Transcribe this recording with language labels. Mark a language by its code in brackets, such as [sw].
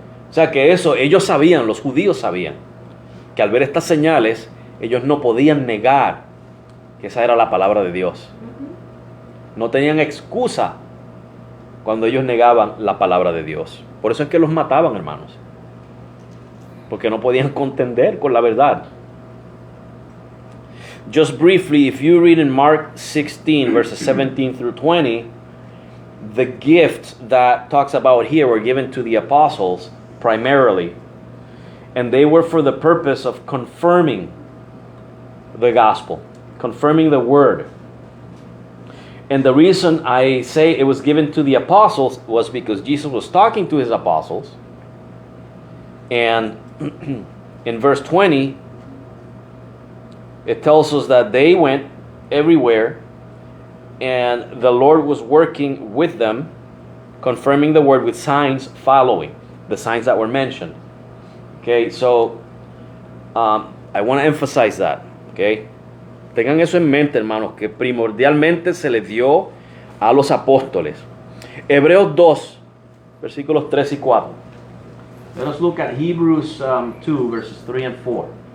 [es] O sea que eso, ellos sabían, los judíos sabían, que al ver estas señales, ellos no podían negar que esa era la palabra de Dios. No tenían excusa cuando ellos negaban la palabra de Dios. Por eso es que los mataban, hermanos. Porque no podían contender con la verdad. [en] Just briefly, if you read in Mark 16, verses 17 through 20, the gifts that talks about here were given to the apostles primarily. And they were for the purpose of confirming the gospel, confirming the word. And the reason I say it was given to the apostles was because Jesus was talking to his apostles. And in verse 20, it tells us that they went everywhere and the Lord was working with them, confirming the word with signs following, the signs that were mentioned. Okay, so I want to emphasize that. [es] Okay, tengan eso en mente, hermanos, que primordialmente se le dio a los apóstoles. Hebreos 2, versículos 3 y 4. [en] Let us look at Hebrews 2, verses 3 and 4.